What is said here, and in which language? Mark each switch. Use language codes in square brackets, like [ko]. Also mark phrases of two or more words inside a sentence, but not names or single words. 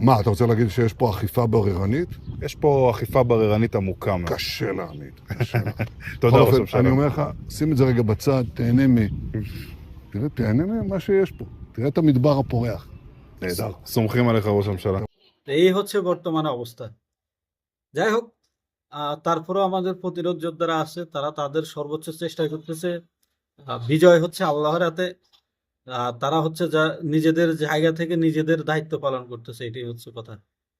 [he] מה, אתה רוצה להגיד שיש פה אכיפה בררנית? יש פה אכיפה בררנית עמוקה מאוד. קשה להעמיד. קשה להעמיד. תודה בכל ראש אופן, הממשלה. אני אומר לך, שים את זה רגע בצד, תהנה ממה שיש פה. תראה את המדבר הפורח. נהדר. סומכים עליך ראש הממשלה. [bn] এই হচ্ছে বর্তমানে অবস্থা। যাই হোক, তারপরেও আমাদের প্রতিরোধ যোদ্ধারা আছে, তারা তাদের সর্বোচ্চ চেষ্টা করতেছে। বিজয় হচ্ছে আল্লাহর হাতে। তারা হচ্ছে যা নিজেদের জায়গা থেকে নিজেদের দায়িত্ব পালন করতেছে, এটাই হচ্ছে কথা।